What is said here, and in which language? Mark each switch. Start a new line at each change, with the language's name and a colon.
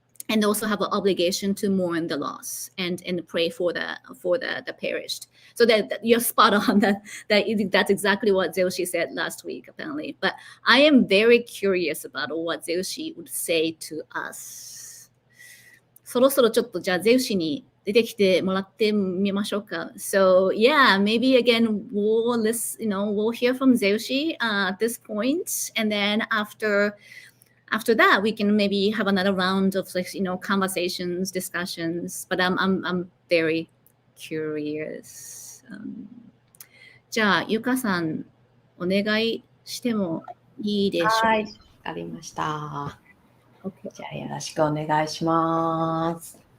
English: And also have an obligation to mourn the loss and pray for the perished. So that you're spot on that's exactly what Zeushi said last week, apparently. But I am very curious about what Zeushi would say to us.
Japanese: そろそろちょっとじゃあゼウシに出てきてもらってみましょうか。
English: So yeah, maybe again we'll listen, we'll hear from Zeushi at this point, and then after that, we can maybe have another round of conversations, discussions. But I'm very curious.
Japanese: じゃあゆかさんお願いしてもいいでしょうか。はい、わかりました。
English: Okay.
Japanese: じゃあよろしくお願いします。